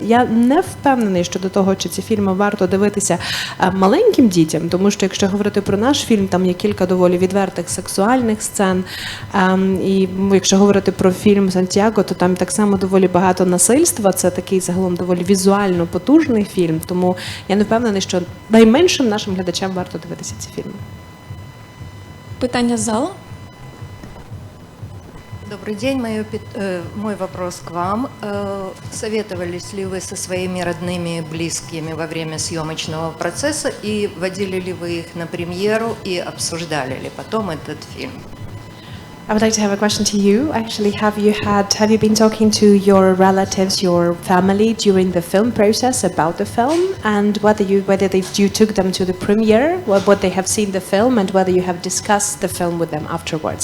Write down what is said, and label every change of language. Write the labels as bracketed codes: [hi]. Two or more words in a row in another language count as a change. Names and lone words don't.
[uk] Я не впевнений щодо того, чи ці фільми варто дивитися маленьким дітям, тому що якщо говорити про наш фільм, там є кілька доволі відвертих сексуальних сцен. І якщо говорити про фільм «Сантьяго», то там так само доволі багато насильства. Це такий загалом доволі візуально потужний фільм, тому я не впевнений, що найменшим нашим глядачам варто дивитися ці фільми. Питання з залу? [ru] Добрый день. Мой вопрос к вам. Советовались ли вы со своими родными и близкими во время съемочного процесса и водили ли вы их на премьеру и обсуждали ли потом этот фильм? [en] I would like to have a question to you. Actually, have you been talking to your relatives, your family during the film process about the film, and whether you took them to the premiere, what they have seen the film, and whether you have discussed the film with them afterwards?